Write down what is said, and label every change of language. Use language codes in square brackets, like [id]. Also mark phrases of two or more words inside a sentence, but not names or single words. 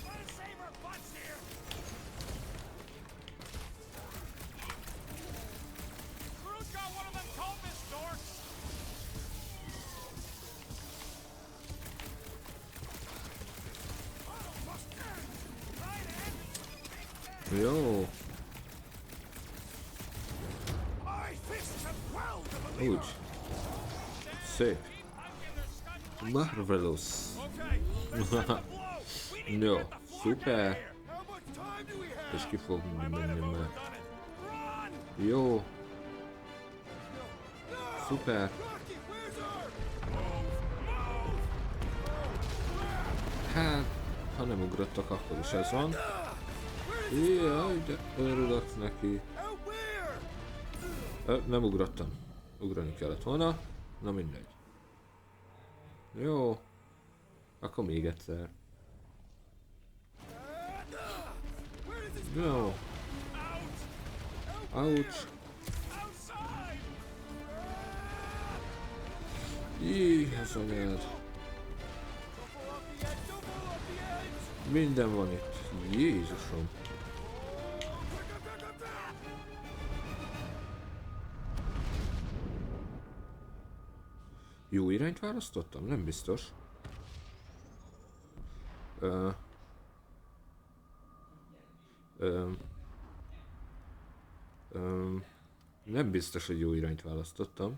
[en] Try to save our butts here. Crew's got one of them cultist dorks. Right hand. [hu] Jó. [en] My fists have quelled the believer. [hu] Úgy. Szép. [en] Keep punking their scudding lights out. Marvelous. Okay, let's set the blow. We need to [hu] Jó. [en] get the floor down [hu] Szuper. [en] here. How much time do we have? [hu] És ki fog [en] I might [hu] menni [en] have [hu] már. [en] overdone it. Run! [hu] Jó. Szuper. [en] Rocket, where's our... [hu] Hát, ha nem ugrottak, akkor is ez van. [en] Where is this? [hu] Jaj, de örülök neki. [en] Out where? [hu] Nem ugrottam. Ugrani kellett volna. Na mindegy. Jó. Akkor még egyszer. [en] Where does this [hu] Jó. [en] Out! Ouch. Outside! [hu] Jé, ez anyád. [en] Don't fall off the edge! Don't fall off the edge! [hu] Minden van itt. Jézusom. Jó irányt választottam? Nem biztos. Ö, nem biztos, hogy jó irányt választottam.